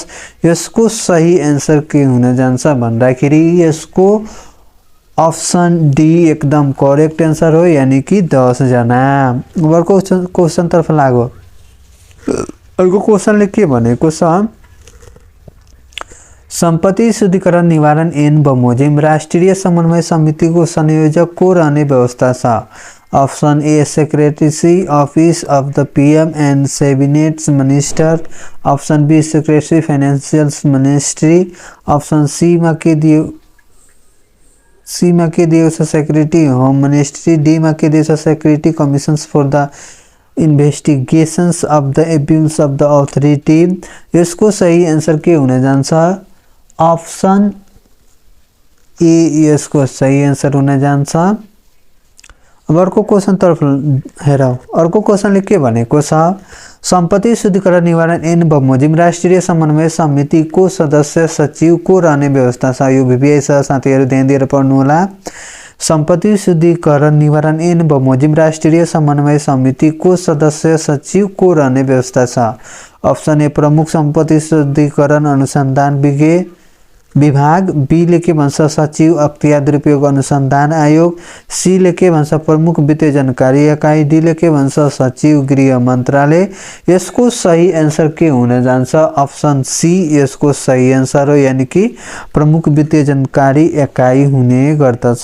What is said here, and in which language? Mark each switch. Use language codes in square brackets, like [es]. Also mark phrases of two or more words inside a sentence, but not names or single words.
[ne] यसको सही आन्सर के हुन जान्छ भन्दाखेरि यसको [en] option D [ne] एकदम [en] correct answer [ne] हो, यानी कि 10 जना। अर्को क्वेसन तर्फ लागौ। अर्को क्वेसनले के भनेको छ? संपत्ति शुद्धिकरण निवारण ऐन बमोजिम राष्ट्रीय समन्वय समिति को संयोजक को रहने व्यवस्था छ। [en] option A secretary office of the PM and cabinet minister, option B secretary financial ministry, option C [ne] में के दियो छ [en] secretary home ministry, D [ne] में के दियो छ [en] secretary commissions for the investigations of the abuse of the authority. [ne] यसको सही आंसर के हुन जान्छ? [en] option A [ne] यसको सही आंसर हुन जान्छ। अब अर्को क्वेश्चन तर्फ हेरौँ। अर्को क्वेश्चनले के भनेको छ? संपत्ति शुद्धिकरण निवारण ऐन बमोजिम राष्ट्रिय समन्वय समिति को सदस्य सचिव को रहने व्यवस्था छ। यो भिपिआई छ साथीहरु, ध्यान दिएर पढ्नु होला। संपत्ति शुद्धिकरण निवारण ऐन बमोजिम राष्ट्रिय समन्वय समिति को सदस्य सचिव को रहने व्यवस्था छ। [en] option A [ne] प्रमुख संपत्ति शुद्धिकरण अनुसंधान विभाग, बी ले के भन्छ सचिव अख्तियार दुरुपयोग अनुसंधान आयोग, सी ले के भन्छ प्रमुख वित्तीय जानकारी इकाई, डी ले के भन्छ सचिव गृह मन्त्रालय। यसको सही आन्सर के हुन जान्छ? [en] option C [ne] यसको सही आन्सर हो, यानी कि प्रमुख वित्तीय जानकारी इकाई हुने गर्दछ।